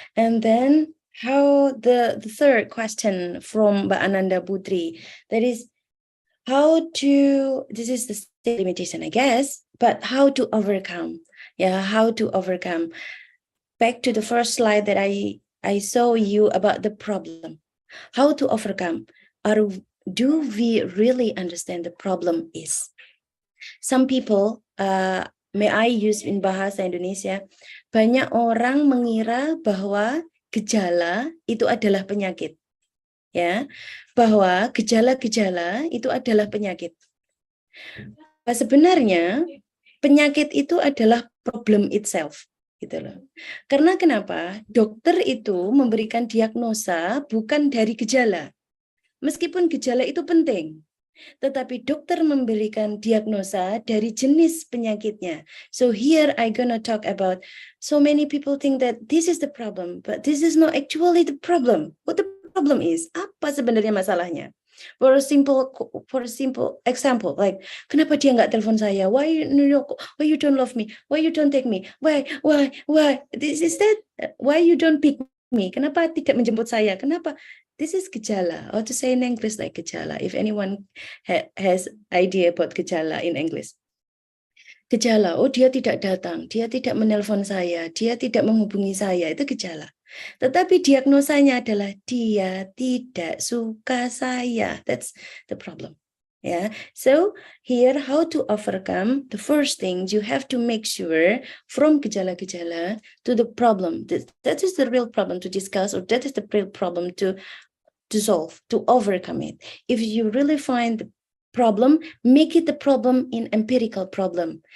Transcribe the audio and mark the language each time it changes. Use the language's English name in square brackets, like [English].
[English] And then how the third question from Mbak Ananda Putri, that is this is the same limitation, I guess, but how to overcome. How to overcome. Back to the first slide that I saw you about the problem. How to overcome. Do we really understand the problem is? Some people, may I use in bahasa Indonesia, [Indonesian] banyak orang mengira bahwa gejala itu adalah penyakit. Bahwa gejala-gejala itu adalah penyakit. Sebenarnya penyakit itu adalah [English] problem itself. [Indonesian] Gitu loh. Karena kenapa? Dokter itu memberikan diagnosa bukan dari gejala. Meskipun gejala itu penting, tetapi dokter memberikan diagnosa dari jenis penyakitnya. [English] So here I gonna talk about, so many people think that this is the problem, but this is not actually the problem. What the problem is? [Indonesian] Apa sebenarnya masalahnya? [English] For a simple example, like, [Indonesian] kenapa dia nggak telepon saya? [English] Why you don't love me? Why you don't take me? Why? This is that. Why you don't pick me? [Indonesian] Kenapa tidak menjemput saya? Kenapa? [English] This is gejala, or to say in English like gejala. If anyone has idea about gejala in English. [Indonesian] Gejala, oh dia tidak datang, dia tidak menelpon saya, dia tidak menghubungi saya, itu gejala. Tetapi diagnosanya adalah dia tidak suka saya. [English] That's the problem. Yeah. So here, how to overcome? The first thing, you have to make sure from gejala-gejala to the problem. That is the real problem to discuss, or that is the real problem to solve, to overcome it. If you really find the problem, make it the problem in empirical problem.